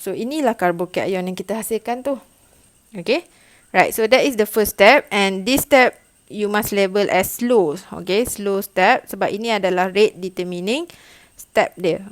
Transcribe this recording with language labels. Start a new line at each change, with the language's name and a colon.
Malay: So inilah carbocation yang kita hasilkan tu.
English: Okay, right, so that is the first step, and this step you must label as slow. Okay, slow step,
Malay: sebab ini adalah
English: rate determining step
Malay: dia.